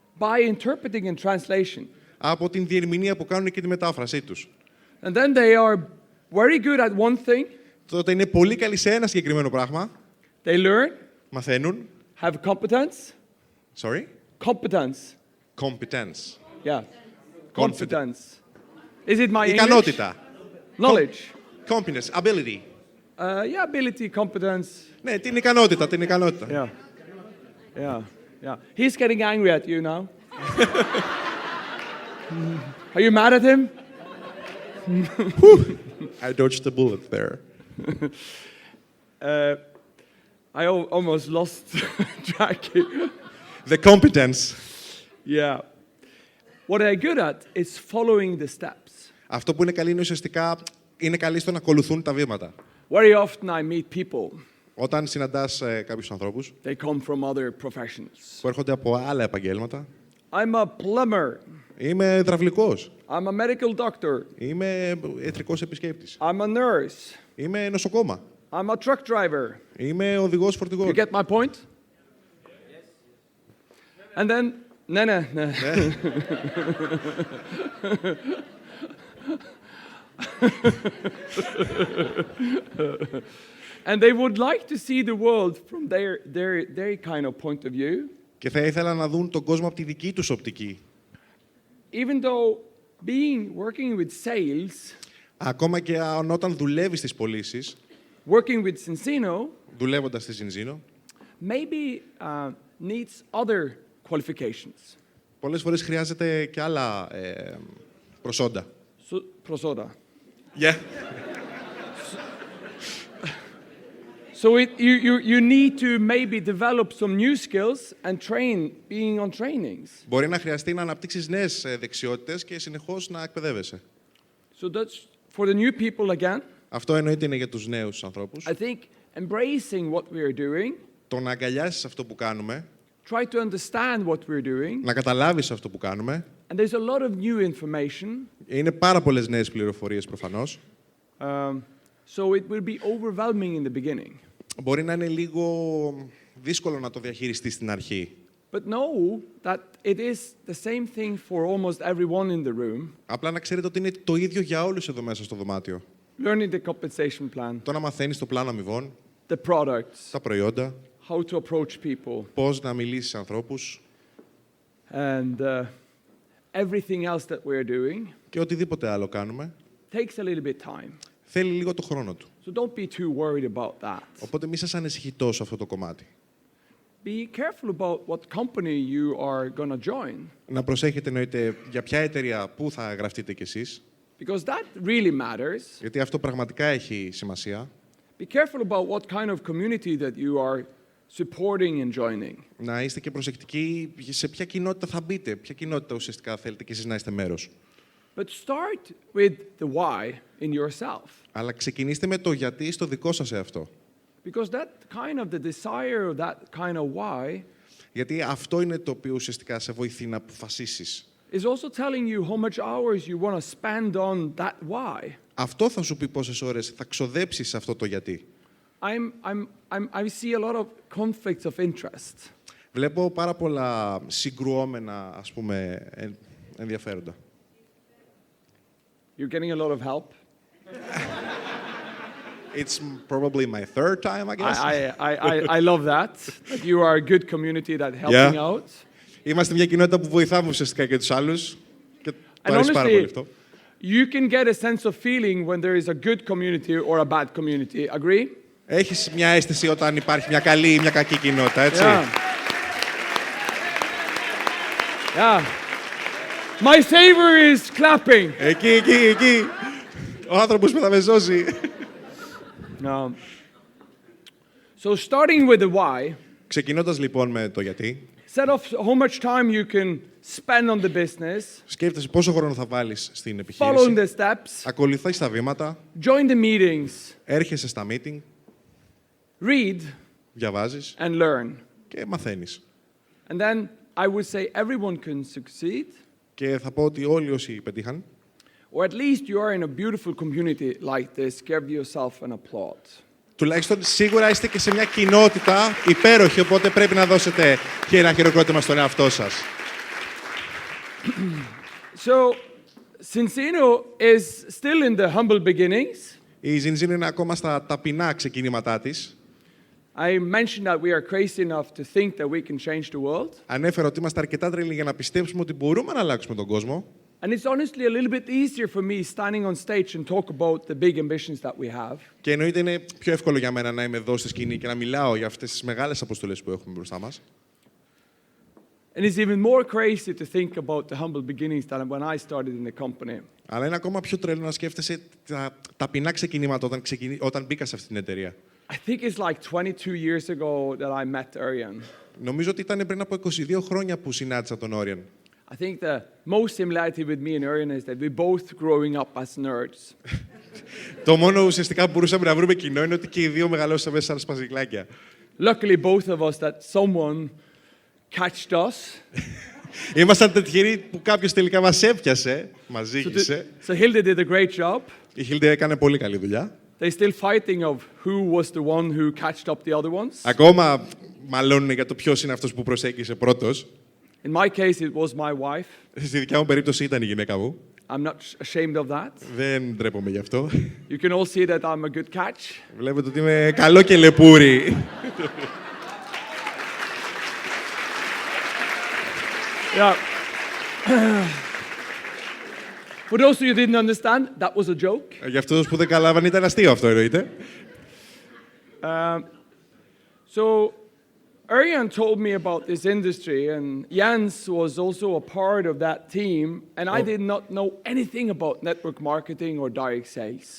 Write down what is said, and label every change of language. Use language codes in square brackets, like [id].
[en] by interpreting and translation. [el] από την διερμηνία που κάνουν και τη μετάφρασή τους. [en] And then they are very good at one thing. [el] Τότε είναι πολύ καλοί σε ένα συγκεκριμένο πράγμα, [en] They learn, [el] μαθαίνουν. [en] have competence. Sorry? Competence. Competence. Yeah. Competence. Is it my English? [el] Ικανότητα. [en] Knowledge. Competence. Ability. Yeah, ability, competence. [el] Ναι, την ικανότητα, την ικανότητα. [en] Yeah. Yeah. Yeah. He's getting angry at you now. Are you mad at him? I dodged the bullet there. I almost lost track. The competence. Yeah. What they're good at is following the steps. [el] Αυτό που είναι καλή είναι ουσιαστικά είναι καλή στο να ακολουθούν τα βήματα. [en] Very often I meet people. [el] Όταν συναντάς κάποιους ανθρώπους [en] They come from other professions. [el] που έρχονται από άλλα επαγγέλματα, [en] I'm a plumber. [el] είμαι υδραυλικός, [en] I'm a medical doctor. [el] είμαι ιατρικός επισκέπτης, [en] I'm a nurse. [el] είμαι νοσοκόμα, [en] I'm a truck driver. [el] είμαι οδηγός φορτηγών. [en] You get my point? And then, no. And they would like to see the world from their kind of point of view. [el] Και θα ήθελα να δουν τον κόσμο από τη δική τους οπτική. [en] Even though working with sales, [el] Ακόμα και όταν δουλεύεις στις πωλήσεις, [en] working with Cincino, [el] δουλεύοντας στη Cincino, [en] maybe needs other qualifications. [el] πολλές φορές χρειάζεται και άλλα προσόντα. Prosoda. [en] Yeah. So you need to maybe develop some new skills and being on trainings. [el] Μπορεί να χρειαστεί να αναπτύξεις νέες δεξιότητες και συνεχώς να εκπαιδεύεσαι. [en] So that's for the new people again. [el] Αυτό εννοείται είναι για τους νέους ανθρώπους. [en] I think embracing what we are doing, [el] Το να αγκαλιάσεις αυτό που κάνουμε, [en] try to understand what we're doing, [el] να καταλάβεις αυτό που κάνουμε. [en] and there's a lot of new information. [el] Είναι πάρα πολλές νέες πληροφορίες προφανώς. [en] So it will be overwhelming in the beginning. [el] Μπορεί να είναι λίγο δύσκολο να το διαχειριστείς στην αρχή. [en] But know that it is the same thing for almost everyone in the room. [el] Απλά να ξέρετε ότι είναι το ίδιο για όλους εδώ μέσα στο δωμάτιο. [en] Learning the compensation plan, [el] Το να μαθαίνεις το πλάνο αμοιβών, [en] the products, [el] τα προϊόντα, [en] how to approach people, [el] πώς να μιλήσεις σε ανθρώπους [en] and everything else that we're doing [el] και οτιδήποτε άλλο κάνουμε, [en] takes a little bit time. [el] θέλει λίγο το χρόνο του. [en] So don't be too worried about that. [el] Οπότε μη σας ανησυχεί τόσο αυτό το κομμάτι. [en] Be careful about what company you are going to join, [el] Να προσέχετε εννοείται για ποια εταιρεία πού θα γραφτείτε κι εσείς, [en] because that really matters. [el] γιατί αυτό πραγματικά έχει σημασία. [en] Be careful about what kind of community that you are supporting and joining. [el] Να είστε και προσεκτικοί σε ποια κοινότητα θα μπείτε, ποια κοινότητα ουσιαστικά θέλετε και εσείς να είστε μέρος. [en] But start with the why in yourself. [el] Αλλά ξεκινήστε με το γιατί στο δικό σας εαυτό. [en] Because that kind of the desire of that kind of why [el] Γιατί αυτό είναι το οποίο ουσιαστικά σε βοηθεί να αποφασίσεις. [en] is also telling you how much hours you want to spend on that why. [el] Αυτό θα σου πει πόσες ώρες θα ξοδέψεις σε αυτό το γιατί. [en] I see a lot of conflicts of interest. [el] Βλέπω πάρα πολλά συγκρουόμενα, ας πούμε, ενδιαφέροντα. [en] You're getting a lot of help. It's probably my third time, I guess. I love that. That you are a good community that helping Yeah. out. [el] Είμαστε μια κοινότητα που βοηθάμε ουσιαστικά και τους άλλους και το [en] And [el] αρέσει πάρα πολύ [en] honestly, [el] αυτό. [en] you can get a sense of feeling when there is a good community or a bad community. Agree? [el] Έχεις μια αίσθηση όταν υπάρχει μια καλή ή μια κακή κοινότητα, έτσι. [en] Yeah. Yeah. My savior is clapping. [el] Εκεί. Ο άνθρωπος που θα με σώσει. [en] No. So starting with the why, [el] Ξεκινώντας λοιπόν με το γιατί, [en] set off how much time you can spend on the business, [el] σκέφτεσαι πόσο χρόνο θα βάλεις στην [en] following [el] επιχείρηση, [en] the steps, [el] ακολουθείς τα βήματα, [en] join the meetings, [el] έρχεσαι στα meeting, [en] read [el] διαβάζεις [en] and learn. [el] και μαθαίνεις. [en] And then I would say everyone can succeed, [el] Και θα πω ότι όλοι όσοι πετύχαν, [en] or at least you are in a beautiful community like this, give yourself an applaud. [el] τουλάχιστον σίγουρα είστε και σε μια κοινότητα υπέροχη, οπότε πρέπει να δώσετε και ένα χειροκρότημα στον εαυτό σας. [en] So, Cincino is still in the humble beginnings. [el] Η Ζινζίνο είναι ακόμα στα ταπεινά ξεκινήματά της. [en] I mentioned that we are crazy enough to think that we can change the world. [el] Ανέφερα ότι είμαστε αρκετά τρελοί για να πιστέψουμε ότι μπορούμε να αλλάξουμε τον κόσμο. [en] And it's honestly a little bit easier for me standing on stage and talk about the big ambitions that we have. [el] Και εννοείται είναι πιο εύκολο για μένα να είμαι εδώ στη σκηνή και να μιλάω για αυτές τις μεγάλες αποστολές που έχουμε μπροστά μας. [en] And it's even more crazy to think about the humble beginnings than when I started in the company. [el] Αλλά είναι ακόμα πιο τρελό να σκέφτεσαι τα ταπεινά ξεκινήματα όταν μπήκα σε αυτή την εταιρεία. [en] I think it's like 22 years ago that I met Arian. [el] Νομίζω ότι ήταν πριν από 22 χρόνια που συνάντησα τον Όριαν. [en] I think the most similarity with me and Arian is that we both growing up as nerds. [el] Το μόνο ουσιαστικά που μπορούσαμε να βρούμε κοινό είναι ότι και οι δύο μεγαλώσαμε σαν σπαζικλάκια. [en] Luckily, both of us that someone catched us. [el] Ήμασταν τυχεροί που κάποιος τελικά μας έπιασε, μας ζήγησε. [en] So Hilde did a great job. [el] Η Χίλντε έκανε πολύ καλή δουλειά. [en] They're still fighting of who was the one who catched up the other ones. [el] Ακόμα μαλώνουν για το ποιος είναι αυτός που προσέγγισε πρώτος. [en] In my case, it was my wife. [el] Στη δικιά μου περίπτωση ήταν η γυναίκα μου. [en] I'm not ashamed of that. [el] Δεν ντρέπομαι γι' αυτό. [en] You can all see that I'm a good catch. [el] Βλέπετε ότι είμαι καλό και λεπούρι. [en] Yeah. For those of you who didn't understand, that was a joke. [el] Για αυτούς που δεν καλάβαν ήταν αστείο αυτό εννοείται. [en] So, Arian told me about this industry, and Jens was also a part of that team, and I did not know anything about network marketing or direct sales.